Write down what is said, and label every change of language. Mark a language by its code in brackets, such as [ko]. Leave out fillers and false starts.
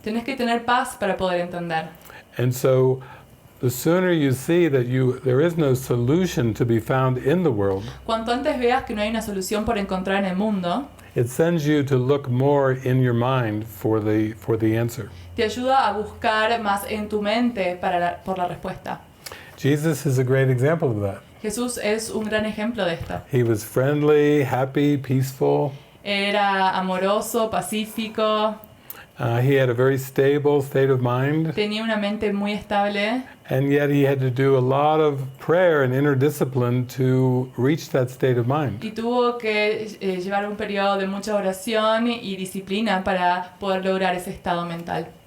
[es] Tenés que tener paz para poder entender. [en] And so the sooner you see that there is no solution to be found in the world, [es] Cuanto antes veas que no hay una solución por encontrar en el mundo, [en] it sends you to look more in your mind for the answer. [es] te ayuda a buscar más en tu mente por la respuesta. [en] Jesus is a great example of that. [es] Jesús es un gran ejemplo de esto. [en] He was friendly, happy, peaceful. [es] Era amoroso, pacífico, [en] He had a very stable state of mind. [es] tenía una mente muy estable, [en] And yet he had to do a lot of prayer and inner discipline to reach that state of mind. [es] y tuvo que llevar un periodo de mucha oración y disciplina para poder lograr ese estado mental.